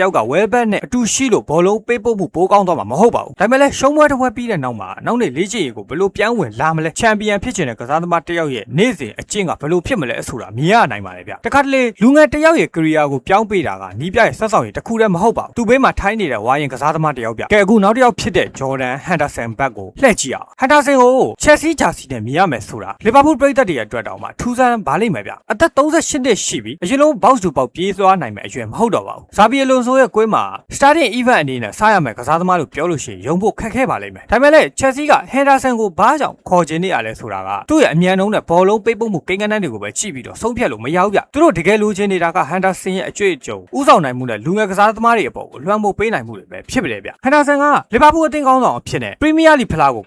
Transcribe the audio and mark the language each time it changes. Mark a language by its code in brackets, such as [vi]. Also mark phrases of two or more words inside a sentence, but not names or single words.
[my] ယောက်က Webber နဲ့အတူရှိလို့ဘောလုံးပေးပို့မှုပိုးကောင်းသွားမှာမဟုတ်ပါဘူး။ဒါပေမဲ့လည်းရှုံးပွဲတစ်ပွဲပြီးတဲ့နောက်မှာနောက်နေ့လေးချင်ရီကိုဘယ်လိုပြောင်းဝင်လာမလဲချန်ပီယံဖြစ်ချင်တဲ့ကစားသမားတယောက်ရဲ့နေ့စဉ်အကျင့်ကဘယ်လိုဖြစ်မလဲဆိုတာမြင်ရနိုင်ပါတယ်ဗျ။တခါတလေလူငယ်တယောက်ရဲ့ career ကိုပြောင်းပေးတာကနီးပြရဲ့ဆက်ဆောင်ရည်တစ်ခုတည်းမဟုတ်ပါဘူး။သူ့ဘေးမှာထိုင်းနေတဲ့ဝါရင်ကစားသမားတယောက်ဗျ။ကဲအခု နောက်တစ်ယောက်ဖြစ်တဲ့ Jordan Henderson ဘက်ကိုလှည့်ကြည့်အောင်။ Henderson ကို Chelsea ဂျာစီနဲ့မြင်ရမယ်ဆိုတာလီဗာပူးပရိသတ်တွေရဲ့အတွက်တောင်မှထူးဆန်းပါလိမ့်မယ်ဗျ။အသက်38နှစ်ရှိပြီအရင်လုံး [en] box to box [my] ပြေးသွားနိုင်မယ်အရွယ်မဟုတ်တော့ပါဘူး။ဇာဘီအလွန်ဆိုရဲ့ကွင်းမှာ [en] starting event [my] အနေနဲ့စားရမယ်ကစားသ မားလို့ပြောလို့ရှိရင်ရုံဖို့ခက်ခဲပါလိမ့်မယ်။ဒါပေမဲ့လည်း Chelsea က Henderson ကိုဘာကြောင့်ခေါ်ချင်နေရလဲဆိုတာကသူ့ရဲ့အမြန်နှုန်းနဲ့ဘောလုံးပေးပို့မှုကိန်းဂဏန်းတွေကိုပဲကြည့်ပြီးတော့ဆုံးဖြတ်လို့မရဘူးဗျ။သူတို့တကယ်လိုချင် နေတာက Henderson ရဲ့အကျွေးအကြုံဥဆောင်နိုင်မှုနဲ့လူငယ်ကစားသမားတွေအပေါ်ကိုလွှမ်းမိုးပေးနိုင်မှုတွေပဲဖြစ်ပါတယ်ဗျ။ Henderson ကလီဗာပူးအသင်းကောင်းဆောင်အဖြစ်နဲ့ Premier League ဖလားကို